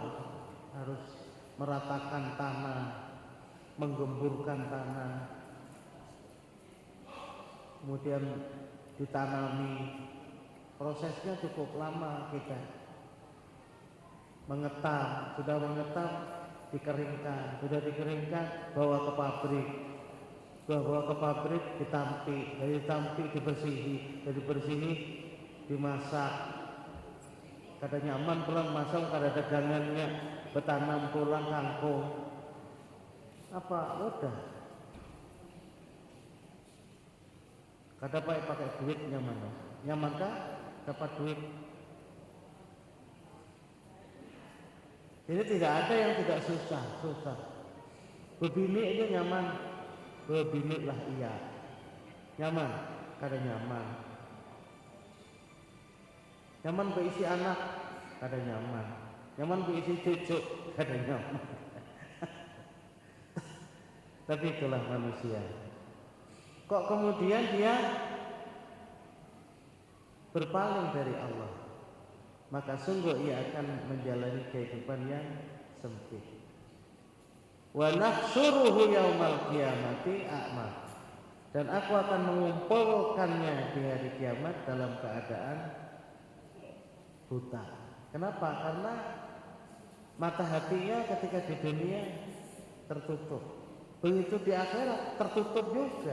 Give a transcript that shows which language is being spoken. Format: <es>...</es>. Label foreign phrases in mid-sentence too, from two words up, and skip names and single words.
<id>Harus meratakan tanah, menggemburkan tanah, kemudian ditanami. Prosesnya cukup lama kita mengetam, sudah mengetam dikeringkan, sudah dikeringkan bawa ke pabrik, bawa ke pabrik ditampi, dari tampi dibersihi, dari bersihi dimasak.</id> <bjn>Kada nyaman pulang masak, kada dagangannya, bertanam pulang kangkung.</bjn> <id>Apa mudah?</id> <bjn>Kada pakai duit nyaman, nyamankah dapat duit?</bjn> <id>Jadi tidak ada yang tidak susah.</id> <bjn>Berbini aja nyaman, berbini lah iya. Nyaman, kada nyaman. Nyaman berisi anak, kada nyaman. Nyaman berisi cucu, kada nyaman.</bjn> <id>Tapi itulah manusia. Kok kemudian dia berpaling dari Allah? Maka sungguh ia akan menjalani kehidupan yang sempit.</id> <ar>Wa nahsyuruhu yaumal qiyamati a'ma.</ar> <id>Dan aku akan mengumpulkannya di hari kiamat dalam keadaan buta. Kenapa? Karena mata hatinya ketika di dunia tertutup. Begitu di akhirat tertutup juga.</id>